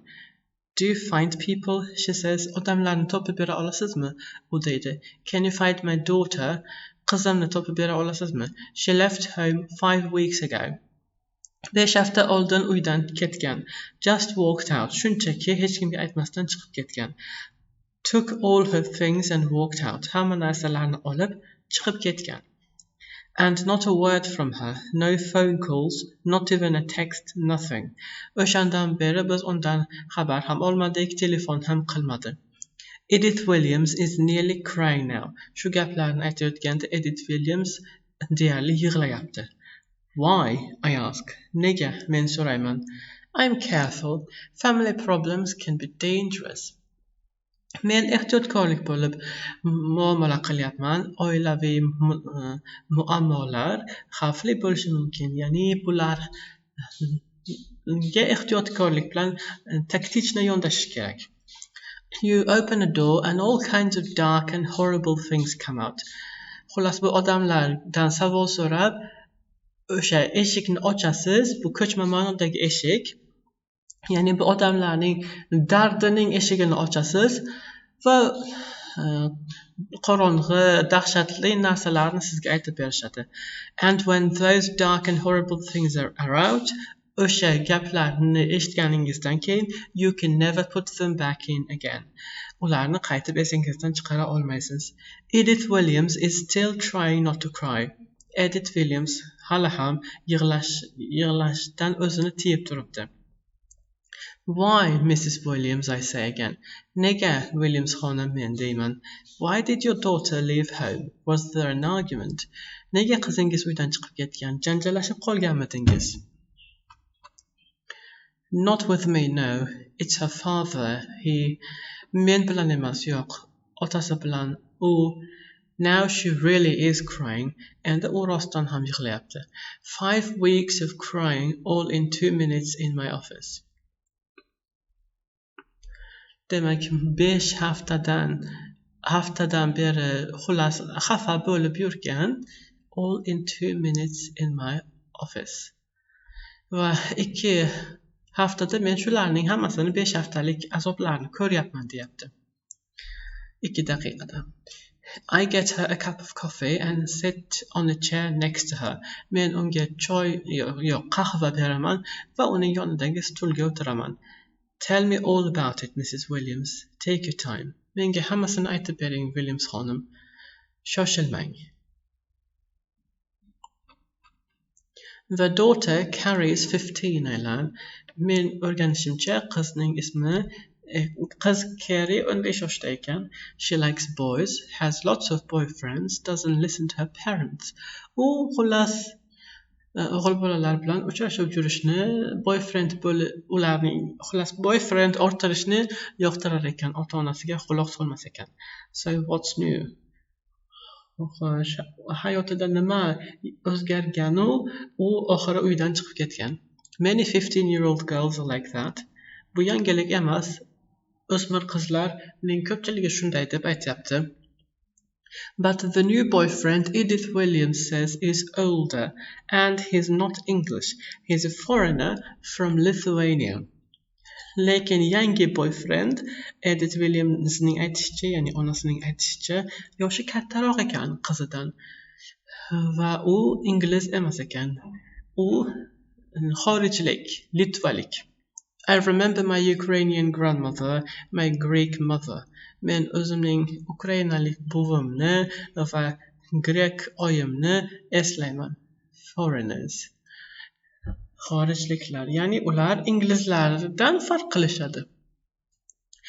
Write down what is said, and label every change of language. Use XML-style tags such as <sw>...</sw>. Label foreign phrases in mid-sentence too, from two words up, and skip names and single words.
<en>Do you find people? She says.</en> <uz>Odamlarni topib bera olasizmi? U deydi.</uz> <en>Can you find my daughter?</en> <uz>Qizimni topib bera olasizmi?</uz> <en>She left home 5 weeks ago.</en> <uz>5 hafta oldin uydan ketgan.</uz> <en>Just walked out.</en> <uz>Shunchaki hech kimga aytmasdan chiqib ketgan.</uz> <en>Took all her things and walked out.</en> <uz>Hamma narsalarni olib chiqib ketgan.</uz> <en>And not a word from her, no phone calls, not even a text, nothing.</en> <uz>O'shandan beri biz undan xabar ham olmadik, telefon ham qilmadi.</uz> <en>Edith Williams is nearly crying now.</en> <uz>Shu gaplarni aytayotganda Edith Williams deyarli yig'layapti.</uz> <en>Why? I ask.</en> <uz>Nega? Men so'rayman.</uz> <en>I'm careful. Family problems can be dangerous.</en> <uz>Men ehtiyotkorlik bo'lib muomala qilyapman. Oilaviy muammolar xavfli bo'lishi mumkin. Ya'ni bularga ehtiyotkorlik bilan taktichna yondashish kerak.</uz> <en>You open a door and all kinds of dark and horrible things come out.</en> <uz>Xullas bu odamlardan savol so'rab, o'sha eshikni ochasiz, bu ko'chma ma'nodagi eshik. Ya'ni bu odamlarning dardining eshigini ochasiz va qorong'i, dahshatli narsalarni sizga aytib berishadi.</uz> <en>And when those dark and horrible things are out,</en> <uz>o'sha gaplarni eshitganingizdan keyin</uz> <en>you can never put them back in again.</en> <uz>Ularni qaytib esingizdan chiqara olmaysiz.</uz> <en>Edith Williams is still trying not to cry.</en> <uz>Edith Williams hali ham yig'lashdan o'zini tiyib turibdi.</uz> <en>Why, Mrs. Williams, I say again.</en> <uz>Nega, Williams xonim, men deyman.</uz> <en>Why did your daughter leave home? Was there an argument?</en> <uz>Nega qizingiz uydan chiqib ketgan? Janjallashib qolganmidingiz?</uz> <en>Not with me, no. It's her father.</en> <uz>Men bilan emas, yo'q. Otasi bilan.</uz> <en>Now she really is crying, and</en> <uz>u rostdan ham yig'layapti.</uz> <en>5 weeks of crying all in 2 minutes in my office.</en> <uz>Demak, 5 haftadan beri xullas xafa bo'lib yurgan,</uz> <en>all in 2 minutes in my office.</en> <uz>Va 2 haftada men shularning hammasini 5 haftalik azoblarni ko'ryapman deyapti. 2 daqiqada.</uz> <en>I get her a cup of coffee and sit on a chair next to her.</en> <uz>Men unga choy qahva beraman va uning yonidagi stulga o'tiraman.</uz> <en>Tell me all about it, Mrs. Williams. Take your time.</en> <uz>Menga hammasini aytib bering, Williams xonim. Shoshilmang.</uz> <en>The daughter carries 15, I learn.</en> <uz>Men o'rganishimcha qizning ismi qiz Carrie 15 yoshda ekan.</uz> <en>She likes boys, has lots of boyfriends, doesn't listen to her parents.</en> <uz>U xullas o'g'il bolalar bilan uchrashib yurishni, boyfriend orttirishni yoqtirar ekan, ota-onasiga quloq solmas ekan.</uz> <en>So what's new?</en> <uz>Hayotida nima o'zgarganu, u oxiri uydan chiqib ketgan.</uz> <en>Many 15-year-old girls are like that.</en> <uz>Bu yangilik emas. O'smir qizlarning ko'pchiligi shunday deb aytyapti.</uz> <en>But the new boyfriend, Edith Williams says, is older, and he's not English. He's a foreigner from Lithuania.</en> <uz>Lekin yangi boyfriend, Edith Williamsning aytishicha, ya'ni onasining aytishicha, yoshi kattaroq ekan qizidan. Va u ingliz emas ekan. U xorijlik, litvalik.</uz> <en>I remember my Ukrainian grandmother, my Greek mother.</en> <uz>Men o'zimning Ukrainalik buvimni va Grek oyimni eslayman.</uz> <en>Foreigners.</en> <uz>Xorijliklar, ya'ni ular inglizlardan farq qilishadi.</uz>